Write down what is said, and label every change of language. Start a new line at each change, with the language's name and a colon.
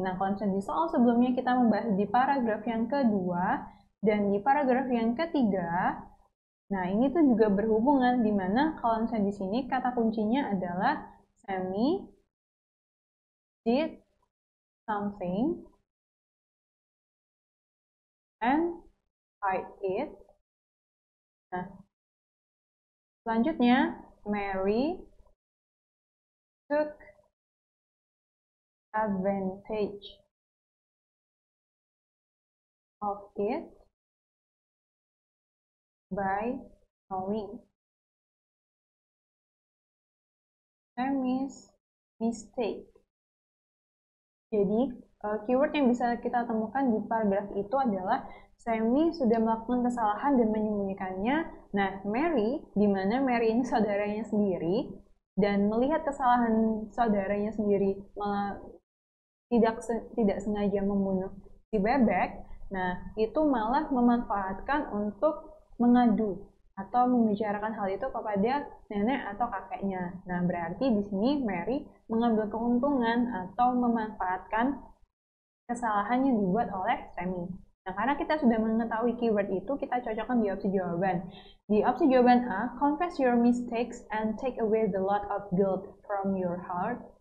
Indonesian: Nah, kalau misalnya di soal sebelumnya kita membahas di paragraf yang kedua dan di paragraf yang ketiga, nah, ini tuh juga berhubungan di mana kalau misalnya di sini kata kuncinya adalah
English: Sammy did something and hide it.
Indonesian: Nah, selanjutnya
English: Mary took advantage of it by knowing Sammy's mistake.
Indonesian: Jadi, keyword yang bisa kita temukan di paragraf itu adalah Sammy sudah melakukan kesalahan dan menyembunyikannya. Nah, Mary, di mana Mary ini saudaranya sendiri, dan melihat kesalahan saudaranya sendiri tidak sengaja membunuh si bebek, nah itu malah memanfaatkan untuk mengadu atau membicarakan hal itu kepada nenek atau kakeknya. Nah, berarti di sini Mary mengambil keuntungan atau memanfaatkan kesalahan yang dibuat oleh Sammy. Nah, karena kita sudah mengetahui keyword itu, kita cocokkan di opsi jawaban. Di opsi jawaban A,
English: confess your mistakes and take away the load of guilt from your heart.